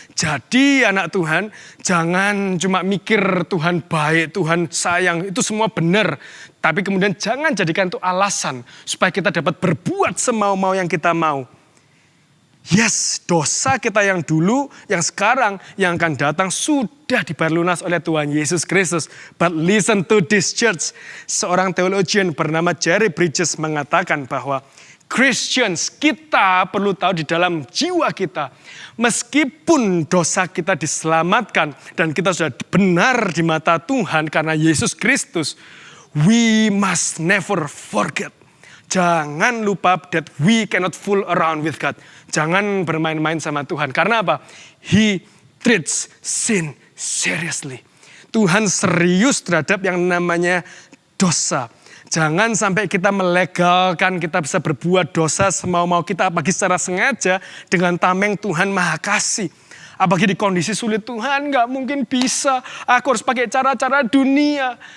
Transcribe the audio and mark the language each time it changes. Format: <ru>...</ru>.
<id>Jadi anak Tuhan, jangan cuma mikir Tuhan baik, Tuhan sayang, itu semua benar. Tapi kemudian jangan jadikan itu alasan supaya kita dapat berbuat semau-mau yang kita mau. Yes, dosa kita yang dulu, yang sekarang, yang akan datang sudah dibayar lunas oleh Tuhan Yesus Kristus.</id> <en>But listen to this church.</en> <id>Seorang teologian bernama Jerry Bridges mengatakan bahwa Christians, kita perlu tahu di dalam jiwa kita, meskipun dosa kita diselamatkan dan kita sudah benar di mata Tuhan karena Yesus Kristus,</id> <en>we must never forget.</en> <id>Jangan lupa</id> <en>that we cannot fool around with God.</en> <id>Jangan bermain-main sama Tuhan. Karena apa?</id> <en>He treats sin seriously.</en> <id>Tuhan serius terhadap yang namanya dosa. Jangan sampai kita melegalkan, kita bisa berbuat dosa semau-mau kita, apalagi secara sengaja dengan tameng Tuhan maha kasih. Apalagi di kondisi sulit, Tuhan gak mungkin bisa, aku harus pakai cara-cara dunia.</id>